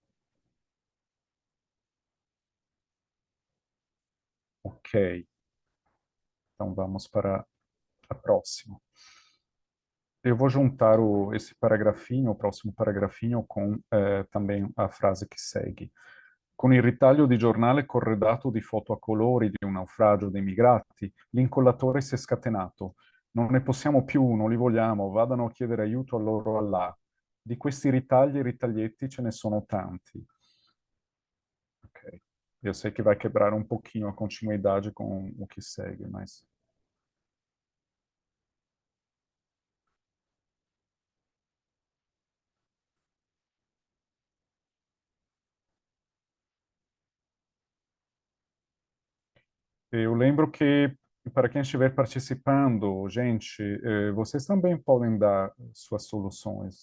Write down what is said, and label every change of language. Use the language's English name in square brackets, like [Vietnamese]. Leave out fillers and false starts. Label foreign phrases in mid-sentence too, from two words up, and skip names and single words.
[Portuguese] Ok, então vamos para a próxima. Eu vou juntar esse paragrafinho, o próximo paragrafinho, com também a frase que segue. [Italian] Con il ritaglio di giornale corredato di foto a colori di un naufragio dei migrati, l'incollatore si è scatenato. Non ne possiamo più, non li vogliamo, vadano a chiedere aiuto a loro Allah. Di questi ritagli e ritaglietti ce ne sono tanti. [Portuguese] Ok. Eu sei que vai quebrar um pouquinho a continuidade com o que segue, mas eu lembro que, para quem estiver participando, gente, vocês também podem dar suas soluções.